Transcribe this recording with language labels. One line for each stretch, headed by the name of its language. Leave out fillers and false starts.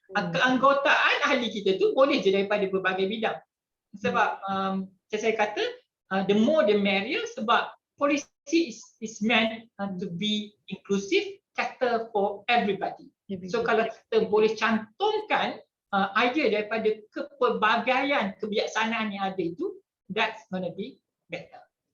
Malay: Keanggotaan ahli kita tu boleh je daripada berbagai bidang. Sebab saya kata
English: the more the merrier sebab policy is meant to be inclusive, cater for everybody.
Malay: So kalau kita boleh cantumkan idea daripada kepelbagaian kebijaksanaan yang ada itu,
English: that's gonna be better.